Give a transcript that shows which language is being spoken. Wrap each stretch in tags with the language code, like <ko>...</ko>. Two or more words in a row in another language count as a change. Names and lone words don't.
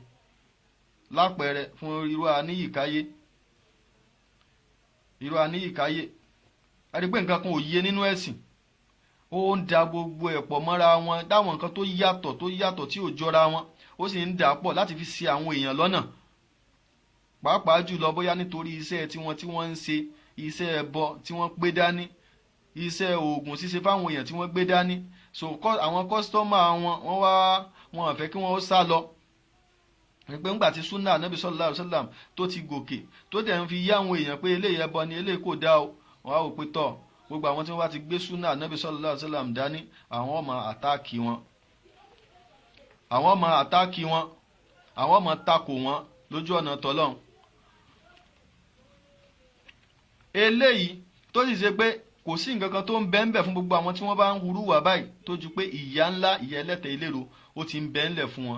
<yo>Lápẹẹrẹ fún irú Aníyìkáyé, ẹ rí pé nǹkan kan ò yé nínú ẹ̀sìn, ó ń da gbogbo ẹ̀ pọ̀ mọ́ra wọn, dáwọn nǹkan tó yàtọ̀ tí ò jọra wọn, ó sì ń dà pọ̀ láti fi ṣì àwọn èèyàn lọ́nà. pàápàá jùlọ bóyá nítorí iṣẹ́ tí wọ́n ń ṣe, iṣẹ́ ẹbọ tí wọ́n gbé dání, iṣẹ́ oògùn ṣíṣe fáwọn èèyàn tí wọ́n gbé dání. So àwọn kọ́sítọ́mà wọn fẹ́ kí wọ́n ó sá lọ. Pé ńgbà tí súnà Ànábì</yo> <ar>صلى الله عليه وسلم</ar> <yo>tó ti gòkè tó dẹ̀ ń fi yá àwọn èèyàn pé eléyìí ẹbọ ni eléyìí kò dá o, wọ́n á wò pé tọ̀ gbogbo àwọn tí wọ́n bá ti gbé súnà Ànábì</yo> <ar>صلى الله عليه وسلم</ar> <yo>dání, àwọn ọmọ àtáàkì wọn, àwọn ọmọ takò wọn lójú ọ̀nà tọ́lọ́run. Eléyìí tó sì ṣe pé kò sí nǹkan kan tó ń bẹ ń bẹ fún gbogbo àwọn tí wọ́n bá ń hurú wà báyìí tó ju pé ìyà ńlá, ìyà ẹlẹ́tẹ̀ ìlérò ó ti ń bẹ ńlẹ̀ fún wọn.</yo>